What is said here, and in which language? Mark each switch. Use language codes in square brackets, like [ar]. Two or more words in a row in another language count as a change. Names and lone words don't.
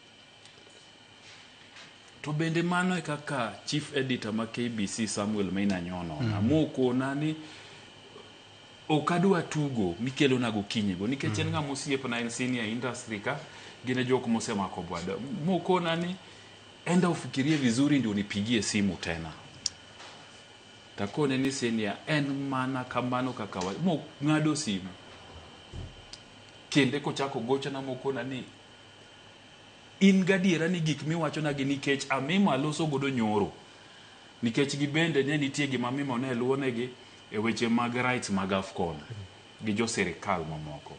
[luo] To bende mano e kaka [en] chief editor [luo] ma KBC Samuel Maina Nyono amoko nani okadwa tugo mikelo na gokinyi go nikech en ng'ama osiep na en [en] senior industry [luo] ka gine jok mosemako bwada moko nani [sw] enda ufikirie vizuri ndio unipigie simu tena. [luo] Takone ni senior en mana kamano kaka mo ng'ado simu. Kende ko chako gocha na moko nani in gadiera ni gik miwacho na gi nikech Amimo aloso godo nyoro. Nikech gibende ne nitie gima Amimo ne luonegi e weche mag rights mag Afcon gi jo serikal mamoko.